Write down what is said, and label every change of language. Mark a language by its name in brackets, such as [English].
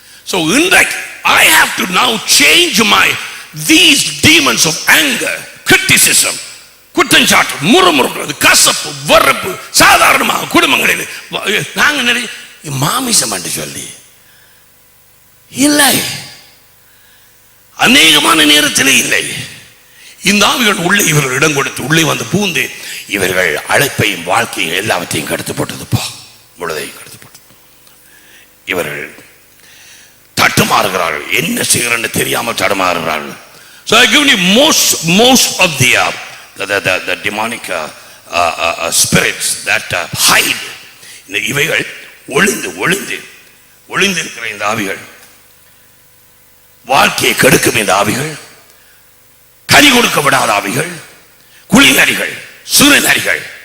[English] So in that I have to now change these demons of anger, criticism, [Tamil] குற்றஞ்சாட்டு, முறுமுறுக்கிறது, கசப்பு, வெறுப்பு சாதாரணமாக குடும்பங்களில் நாங்கள் மாமிசம் என்று சொல்லி இல்லை, அநேகமான நேரத்திலே இல்லை. இந்த ஆவிகள் உள்ளே இவர்கள் இடம் கொடுத்து உள்ளே வந்து பூந்து இவர்கள் அழைப்பையும் வாழ்க்கையும் எல்லாவற்றையும் கெடுத்து போட்டதுப்பா, முழுதையும் கெடுத்து போட்டது. இவர்கள் தட்டுமாறுகிறார்கள், என்ன செய்கிறன்னு தெரியாமல் தடுமாறுகிறார்கள். [English] So I give you most of the demonic spirits that hide. [Tamil] இவைகள் ஒளிந்து ஒளிந்து ஒளிந்து இருக்கிற இந்த ஆவிகள், வாழ்க்கையை கெடுக்கும் இந்த ஆவிகள், கனி கொடுக்க விடாத ஆவிகள், குளிநரிகள், சுரநரிகள்,